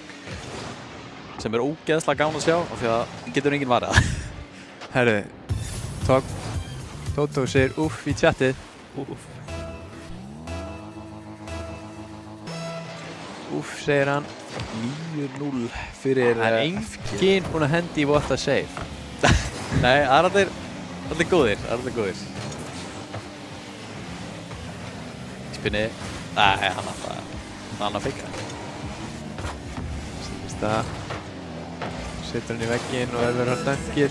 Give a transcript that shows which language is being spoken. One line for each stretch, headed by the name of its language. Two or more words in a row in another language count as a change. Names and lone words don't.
Icelandic: Sem er ógeðslega gaman að sjá af því að getur enginn varið það. Herru, Tótó segir úff í chatið. Úff segir hann. 9-0 fyrir Það er enginn búinn að hendi í
English: what a save.
Icelandic: Nei, það er allir góðir. Spinni. Nei, hann að feika. Sýnist það. Setur hann í vegginn og verður hann dæmkir.